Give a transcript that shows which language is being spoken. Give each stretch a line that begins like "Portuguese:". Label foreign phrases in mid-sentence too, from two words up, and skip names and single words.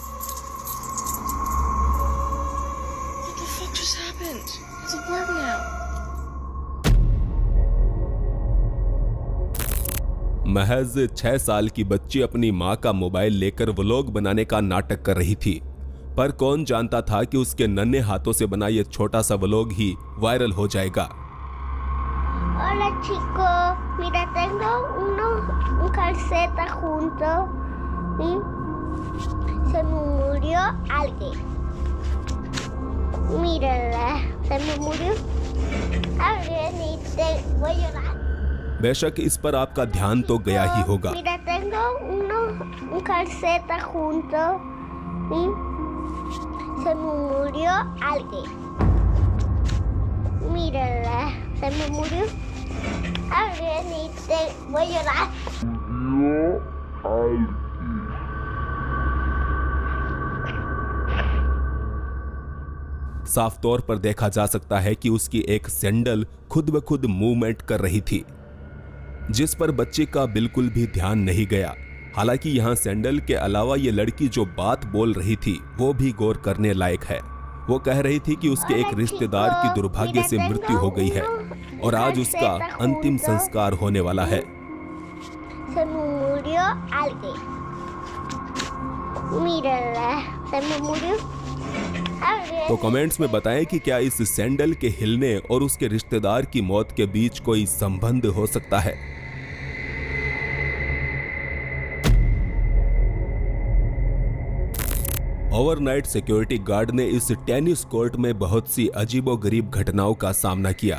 Hindi: महज 6 साल की बच्ची अपनी मां का मोबाइल लेकर व्लॉग बनाने का नाटक कर रही थी, पर कौन जानता था कि उसके नन्हे हाथों से बना ये छोटा सा व्लॉग ही वायरल हो जाएगा।
Spanish: Hola chicos, mira tengo un calceta junto y se me murió alguien. Mírala, se me murió alguien y te voy a llorar.
Hindi: बेशक इस पर आपका ध्यान तो गया ही होगा।
Spanish: Mira tengo un calceta junto y se me murió alguien. Mírala, se me murió alguien y te voy a llorar.
Hindi: साफ तौर पर देखा जा सकता है कि उसकी एक सैंडल खुद ब खुद मूवमेंट कर रही थी, जिस पर बच्चे का बिल्कुल भी ध्यान नहीं गया। हालांकि यहाँ सैंडल के अलावा ये लड़की जो बात बोल रही थी वो भी गौर करने लायक है। वो कह रही थी कि उसके एक रिश्तेदार की दुर्भाग्य से मृत्यु हो गई है और आज उसका अंतिम संस्कार होने वाला है।
Spanish: Se me murió alguien. Mírala, se me murió alguien.
Hindi: तो कमेंट्स में बताएं कि क्या इस सैंडल के हिलने और उसके रिश्तेदार की मौत के बीच कोई संबंध हो सकता है।
English: overnight security guard
Hindi: ने इस
English: tennis court
Hindi: में बहुत सी अजीबोगरीब घटनाओं का सामना किया।